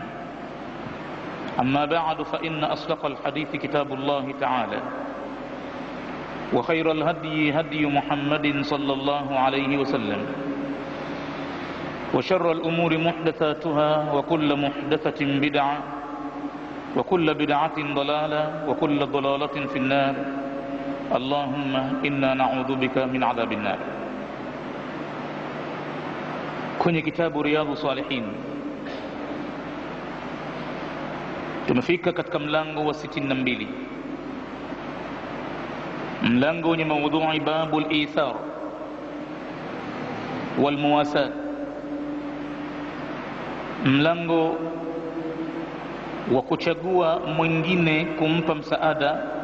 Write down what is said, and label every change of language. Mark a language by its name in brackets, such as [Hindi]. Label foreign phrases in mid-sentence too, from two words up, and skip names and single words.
[Arabic] أما بعد، فإن أصدق الحديث كتاب الله تعالى، وخير الهدي هدي محمد صلى الله عليه وسلم، وشر الأمور محدثاتها، وكل محدثة بدعة، وكل بدعة ضلالة، وكل ضلالة في النار. اللهم إنا نعوذ بك من عذاب النار. [Swahili] Kwenye kitabu Riyadhu Salihin tumefika katika mlango wa 62, mlango wenye maudhui [Arabic] باب الإيثار والمواساة, [Swahili] mlango wa kuchagua mwingine kumpa msaada